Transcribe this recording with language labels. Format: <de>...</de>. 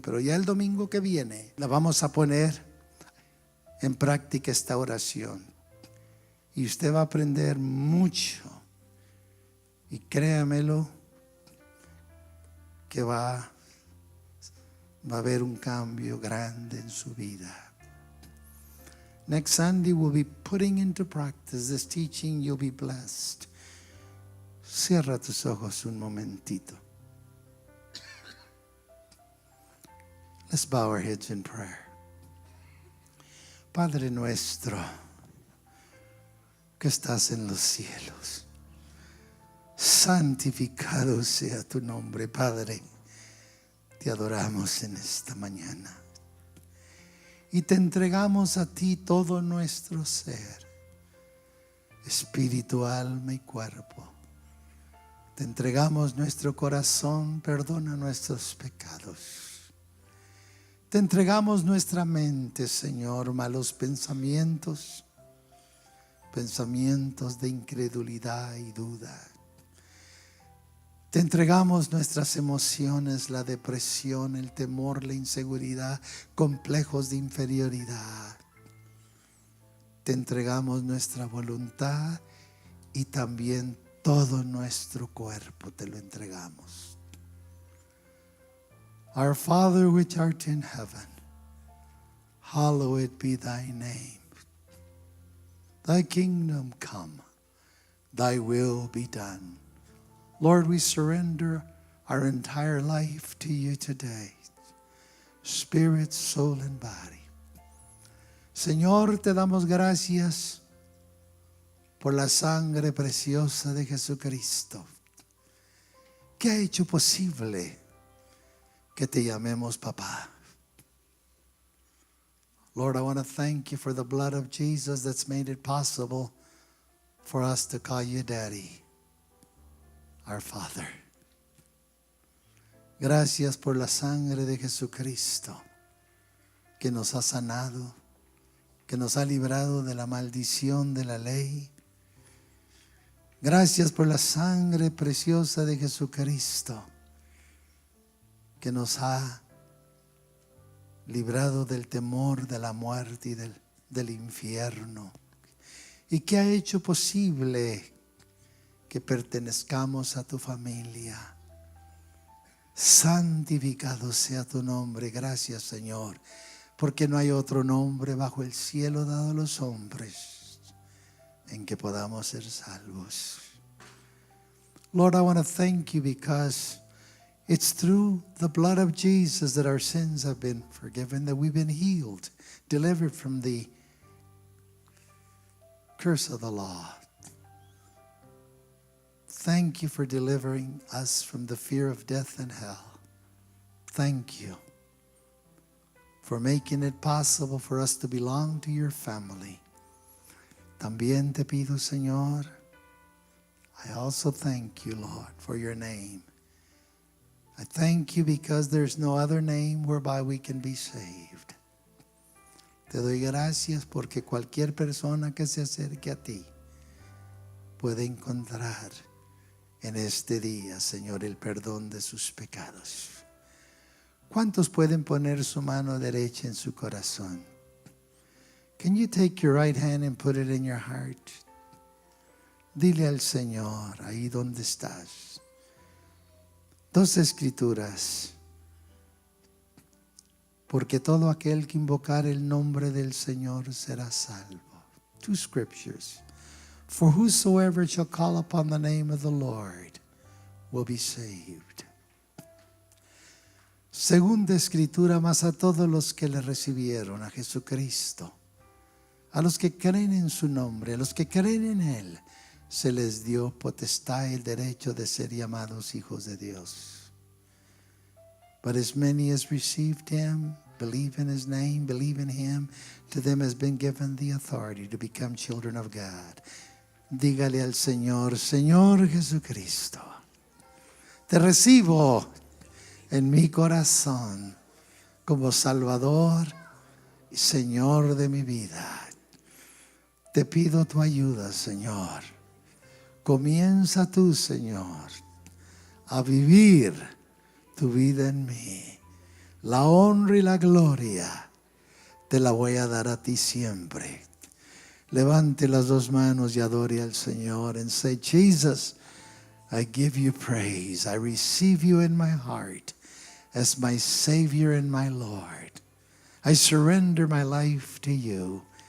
<es>Pero ya el domingo que viene la vamos a poner en práctica, esta oración. Y usted va a aprender mucho. Y créamelo que va a haber un cambio grande en su vida.</es> <en>Next Sunday, we'll be putting into practice this teaching. You'll be blessed.</en> <es>Cierra tus ojos un momentito.</es> <en>Let's bow our heads in prayer.</en> <es>Padre nuestro, que estás en los cielos, santificado sea tu nombre, Padre. Te adoramos en esta mañana y te entregamos a ti todo nuestro ser, espíritu, alma y cuerpo. Te entregamos nuestro corazón, perdona nuestros pecados. Te entregamos nuestra mente, Señor, malos pensamientos, pensamientos de incredulidad y duda. Te entregamos nuestras emociones, la depresión, el temor, la inseguridad, complejos de inferioridad. Te entregamos nuestra voluntad y también todo nuestro cuerpo te lo entregamos.</es> <en>Our Father which art in heaven, hallowed be thy name. Thy kingdom come, thy will be done. Lord, we surrender our entire life to you today, spirit, soul, and body.</en> <es>Señor, te damos gracias por la sangre preciosa de Jesucristo, que ha hecho posible que te llamemos papá.</es> <en>Lord, I want to thank you for the blood of Jesus that's made it possible for us to call you Daddy, our Father.</en> <es>Gracias por la sangre de Jesucristo que nos ha sanado, que nos ha librado de la maldición de la ley. Gracias por la sangre preciosa de Jesucristo que nos ha librado del temor de la muerte y del infierno, y que ha hecho posible que pertenezcamos a tu familia. Santificado sea tu nombre. Gracias, Señor, porque no hay otro nombre bajo el cielo dado a los hombres en que podamos ser salvos.</es> <en>Lord, I want to thank you because it's through the blood of Jesus that our sins have been forgiven, that we've been healed, delivered from the curse of the law. Thank you for delivering us from the fear of death and hell. Thank you for making it possible for us to belong to your family.</en> <es>También te pido, Señor,</es> <en>I also thank you, Lord, for your name. I thank you because there's no other name whereby we can be saved.</en> <es>Te doy gracias porque cualquier persona que se acerque a ti puede encontrar en este día, Señor, el perdón de sus pecados. ¿Cuántos pueden poner su mano derecha en su corazón?</es> <en>Can you take your right hand and put it in your heart?</en> <es>Dile al Señor, ahí donde estás. Dos escrituras. Porque todo aquel que invocar el nombre del Señor será salvo.</es> <en>Two scriptures. For whosoever shall call upon the name of the Lord will be saved.</en> <es>Segunda escritura, mas a todos los que le recibieron, a Jesucristo, a los que creen en su nombre, a los que creen en Él, se les dio potestad, el derecho de ser llamados hijos de Dios.</es> <en>But as many as received Him, believe in His name, believe in Him, to them has been given the authority to become children of God.</en> <es>Dígale al Señor, Señor Jesucristo, te recibo en mi corazón como Salvador y Señor de mi vida. Te pido tu ayuda, Señor. Comienza tú, Señor, a vivir tu vida en mí. La honra y la gloria te la voy a dar a ti siempre. Levante las dos manos y adore al Señor</es> <en>and say, Jesus, I give you praise. I receive you in my heart as my Savior and my Lord. I surrender my life to you</en>